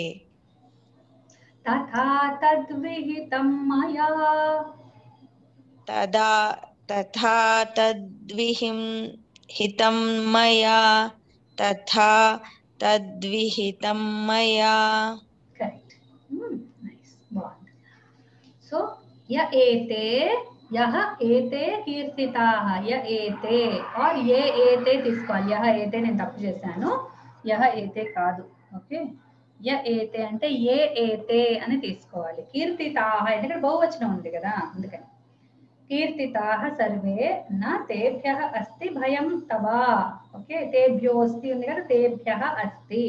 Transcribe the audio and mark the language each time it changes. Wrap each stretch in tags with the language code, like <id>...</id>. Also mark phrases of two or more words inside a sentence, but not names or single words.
<sa>तथा तद्विहितं मया तथा तद्विहितं मया तथा तद्विहितं मया.</sa> <en>Correct. Nice. So</en> <sa>य एते यह एते कीर्तिताः य एते और ये एते తీసుకోవాలి. यह एते</sa> <te>నేను తప్పు చేశాను.</te> <sa>यह एते</sa> <te>కాదు. ఓకే,</te> <sa>య ఏతే</sa> <te>అంటే</te> <sa>ఏ ఏతే</sa> <te>అని తీసుకోవాలి. కీర్తితాః అంటే ఇక్కడ బహువచనం ఉంది కదా, అందుకని</te> <sa>కీర్తితాః సర్వే న తేభ్యః అస్తి భయం తవ.</sa> <te>ఓకే, తేభ్యోస్తి ఉంది కదా,</te> <sa>తేభ్యః అస్తి.</sa>